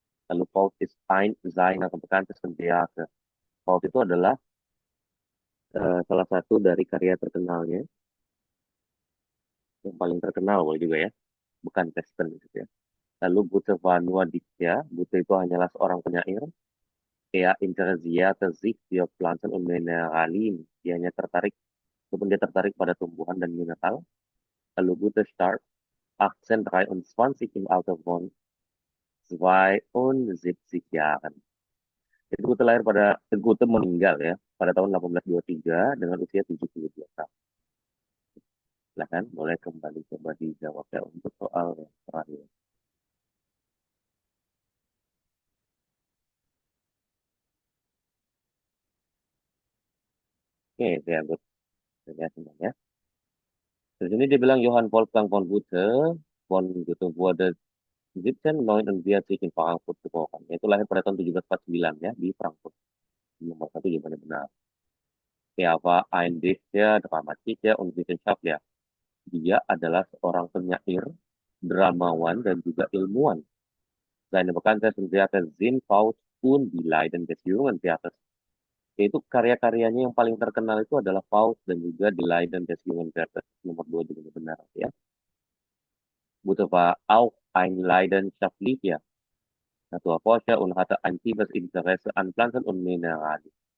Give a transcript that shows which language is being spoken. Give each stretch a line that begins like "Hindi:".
German: Lalu Faust ist ein seiner bekanntesten Werke.
Indonesian: Faust itu adalah salah satu dari karya terkenalnya, yang paling terkenal boleh juga ya, bukan Testen gitu ya. Lalu Goethe
German: war nur Dichter,
Indonesian: Goethe itu hanyalah seorang penyair.
German: Er interessierte sich für Pflanzen und Mineralien.
Indonesian: Dia tertarik pada tumbuhan dan mineral.
German: Lalu Goethe starb 1823 im Alter von 72 Jahren.
Indonesian: Jadi Goethe meninggal ya pada tahun 1823 dengan usia 72 tahun. Silahkan, boleh kembali coba dijawab ya untuk soal yang terakhir. Oke, saya good. Ya, semuanya. Di sini dia bilang
German: Johann Wolfgang von Goethe wurde 1749 in Frankfurt geboren.
Indonesian: Yaitu lahir pada tahun 1749 ya di Frankfurt. Nomor satu jawabannya benar.
German: Er war ein Dichter, Dramatiker und Wissenschaftler.
Indonesian: Dia adalah seorang penyair, dramawan, dan juga ilmuwan.
German: Seine bekanntesten Werke sind Faust und die Leiden des jungen Werthers.
Indonesian: Yaitu karya-karyanya yang paling terkenal itu adalah Faust dan juga Die Leiden des jungen Werthers. Nomor dua juga benar ya.
German: Goethe war auch ein leidenschaftlicher Naturforscher und hatte ein tiefes Interesse an Pflanzen und Mineralien.